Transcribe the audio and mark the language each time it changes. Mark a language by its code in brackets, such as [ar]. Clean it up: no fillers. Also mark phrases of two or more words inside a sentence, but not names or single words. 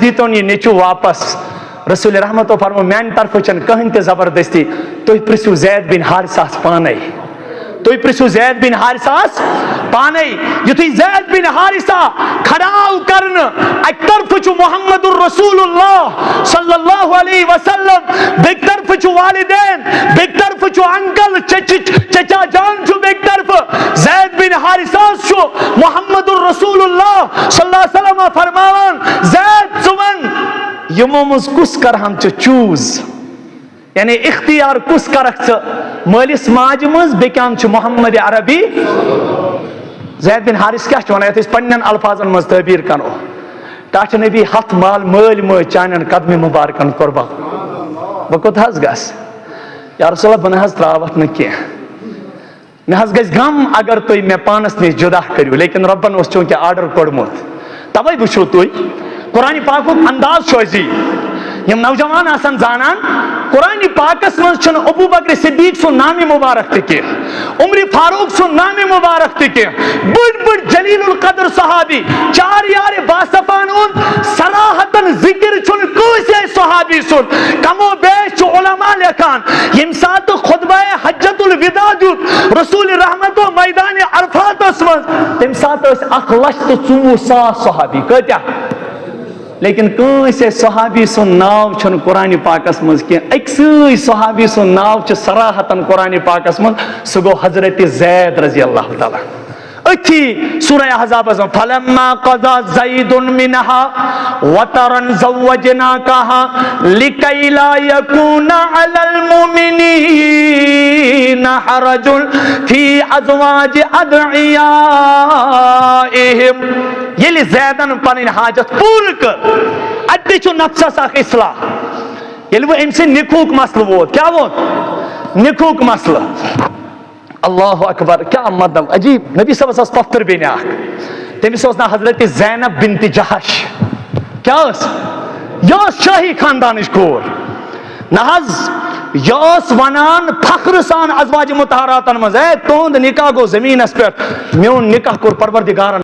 [ks] دیٖتون یہِ نیٚچوٗ واپس رسول رحمتو فرمو میانہِ طرفہٕ چھنہٕ کٕہٕنۍ تہِ زبردستی تُہۍ پرژھِو زید بن حارثس پانے تُہۍ پرژھِو زید بن حارثس پانے یُتھُے زید بن حارثہ کھڑا آو کرنہٕ اکہِ طرفہٕ چھُ محمد الرسول اللہ [ar] صلی اللہ علیہ وسلم [ks] بیٚکہِ طرفہٕ چھُ والدین بیٚکہِ طرفہٕ چھُ انکل چچا جان چھُ بیٚکہِ طرفہٕ زید بن حارثہس چھُ محمد الرسول اللہ [ar] صلی اللہ علیہ وسلم [ks] فرماوان زید ژٕ وَن یِمو منٛز کُس کرہم ژٕ چوٗز یعنی اختیار کُس کرکھ ژٕ مٲلِس ماجہِ منٛز بیٚکہِ اَنٛدٕ چھُ محمد عربی زید بن حارث کیا چھُ وَنان یتھ أسۍ پننٮ۪ن الفاظن منٛز تعبیٖر کرو ٹاٹھ نبی ہتھ مال مٲلۍ مٲج چانٮ۪ن قدمہِ مُبارکن قۄربان بہٕ کوٚت حظ گژھٕ [ar] یا رسول اللہ [ks] بہٕ نہ حظ تراوتھ نہٕ کینٛہہ مےٚ حظ گژھِ غم اگر تُہۍ مےٚ پانس نِش جُدا کٔرِو لیکن رۄبن اوس چوٗنٛکہِ آرڈر کوٚڑمُت تَوے وٕچھِو تُہۍ قرآنِ پاکُک انداز چھُ أزی یم نوجوان آسن زانان قرآن پاکس منٛز چھُنہٕ ابو بکر صدیق سُنٛد نامِ مبارک تہِ کینٛہہ عمر فاروق سُنٛد نامِ مبارک تہِ کینٛہہ بٔڑۍ بٔڑۍ جلیل القدر صحابی چار یارِ باصفان ہُنٛد صراحتن ذکر چھُنہٕ کٲنٛسے صحابی سُنٛد کمو بیش چھُ علماء لیکھان ییٚمہِ ساتہٕ خطبہ حجت الوداع دیُت رسول رحمتو میدانِ عرفاتس منٛز تمہِ ساتہٕ ٲسۍ 1,24,000 صحابی کۭتیاہ لیکن کٲنٛسے صحابی سُنٛد ناو چھُنہٕ قرآنِ پاکس منٛز کینٛہہ أکسٕے صحابی سُنٛد ناو چھُ صراحتن قرآنِ پاکس منٛز سُہ گوٚو حضرت زید [ar] رضی اللہ تعالیٰ [ks] أتھی سورہ احزابس منٛز [ar] فلما قضى زید منها وطرا زوجناكها لكي لا يكون على المؤمنين حرج في ازواج ادعيائهم [ks] ییٚلہِ زیدن پنٕنۍ حاجت پوٗرٕ کٔر اتہِ چھُ نفسس اکھ اصلاح ییٚلہِ وۄنۍ أمۍ سٕنٛدِ نِکہُک مسلہٕ ووت کیٛاہ ووت نِکہُک مسلہٕ [ar] اللہ اکبر [ks] کیا مطلب عجیب نبی صاحب ٲس پۄپھتٕر بیٚنہِ اکھ تٔمِس اوس ناو حضرت زینب بنت جہش کیٛاہ ٲس یہِ ٲس شٲہی خاندانٕچ کوٗر نہ حظ یہِ ٲس ونان فخرٕ سان ازواج مطہراتن منٛز ہے تُہُنٛد نکاح گوٚو زمیٖنس پٮ۪ٹھ میون نکاح کوٚر پروردگارن